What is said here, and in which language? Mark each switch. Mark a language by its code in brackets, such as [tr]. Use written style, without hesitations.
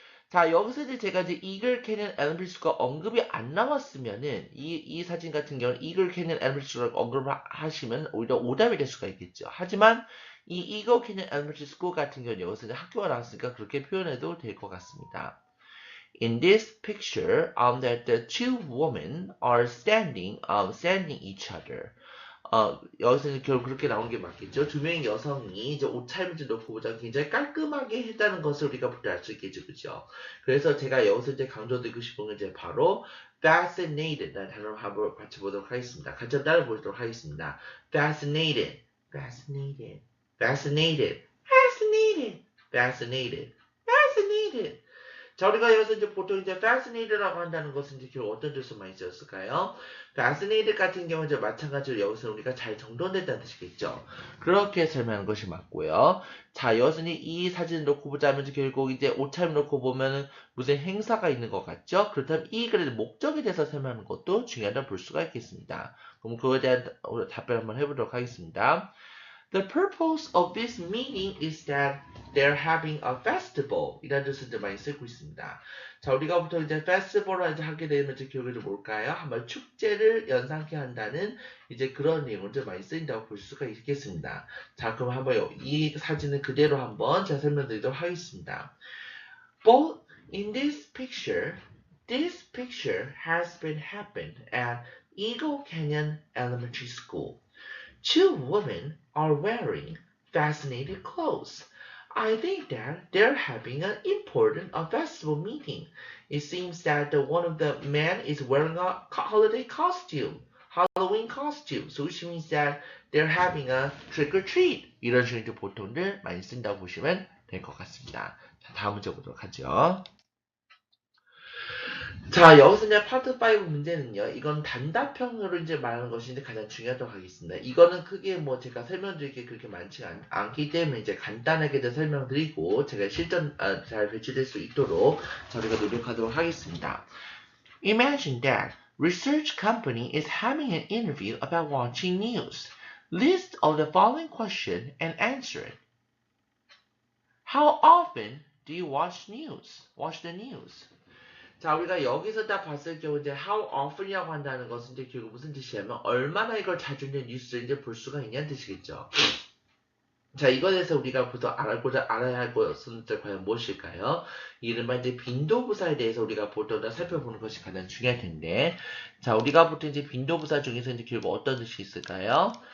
[ko] 자, 여기서 이제 제가 이제 Eagle Canyon Elementary School가 언급이 안 나왔으면은 이 사진 같은 경우는 Eagle Canyon Elementary School을 언급을 하시면 오히려 오답이 될 수가 있겠죠. 하지만 이 Eagle Canyon Elementary School 같은 경우는 여기서 이제 학교가 나왔으니까 그렇게 표현해도 될 것 같습니다. [en] In this picture, that the two women are standing each other. [ko] 여기서 이제 결국 그렇게 나오는 게 맞겠죠. 두 명의 여성이 이제 옷차림을 놓고 보자 굉장히 깔끔하게 했다는 것을 우리가 알 수 있겠죠. 그죠? 그래서 제가 여기서 이제 강조드리고 싶은 건 이제 바로 fascinated 라는 단어를 한번 같이 보도록 하겠습니다. 같이 한번 따라 보도록 하겠습니다. [en] fascinated, fascinated, fascinated, fascinated, fascinated, fascinated. [ko] 자, 우리가 여기서 이제 보통 이제 fascinated라고 한다는 것은 이제 결국 어떤 뜻을 많이 쓰였을까요? fascinated 같은 경우는 이제 마찬가지로 여기서 우리가 잘 정돈됐다는 뜻이겠죠. 그렇게 설명하는 것이 맞고요. 자, 여기서는 이 사진을 놓고 보자면 이제 결국 이제 옷차림 놓고 보면은 무슨 행사가 있는 것 같죠? 그렇다면 이 글의 목적에 대해서 설명하는 것도 중요하다고 볼 수가 있겠습니다. 그럼 그거에 대한 답변 한번 해보도록 하겠습니다. [en] The purpose of this meeting is that they're having a festival. [ko] 이라는 뜻을 이제 많이 쓰고 있습니다. 자, 우리가 보통 이제 festival을 이제 하게 되면 이제 결국에 뭘까요? 한번 축제를 연상케 한다는 이제 그런 내용을 좀 많이 쓰인다고 볼 수가 있겠습니다. 자, 그럼 한번 이 사진을 그대로 한번 제가 설명드리도록 하겠습니다. [en] Both in this picture has been happened at Eagle Canyon Elementary School. Two women are wearing fascinating clothes. I think that they're having an important festival meeting. It seems that one of the men is wearing a holiday costume, Halloween costume. So which means that they're having a trick or treat. [ko] 이런 식으로 보통들 많이 쓴다고 보시면 될 것 같습니다. 자, 다음 문제 보도록 하죠. 자, 여기서 이제 파트 5 문제는요, 이건 단답형으로 이제 말하는 것인데 가장 중요하다고 하겠습니다. 이거는 크게 뭐 제가 설명드릴 게 그렇게 많지 않기 때문에 이제 간단하게 설명드리고 제가 실전 잘 배치될 수 있도록 저희가 노력하도록 하겠습니다. [en] Imagine that research company is having an interview about watching news. List of the following question and answer it. How often do you watch news? Watch the news? [ko] 자, 우리가 여기서 딱 봤을 경우 이제 how often이라고 한다는 것은 이제 결국 무슨 뜻이냐면 얼마나 이걸 자주 이제 뉴스를 이제 볼 수가 있냐는 뜻이겠죠. 자, 이거에 대해서 우리가 보통 알아야 할 것은 과연 무엇일까요? 이른바 이제 빈도부사에 대해서 우리가 보통 살펴보는 것이 가장 중요할 텐데, 자, 우리가 보통 이제 빈도부사 중에서 이제 결국 어떤 뜻이 있을까요?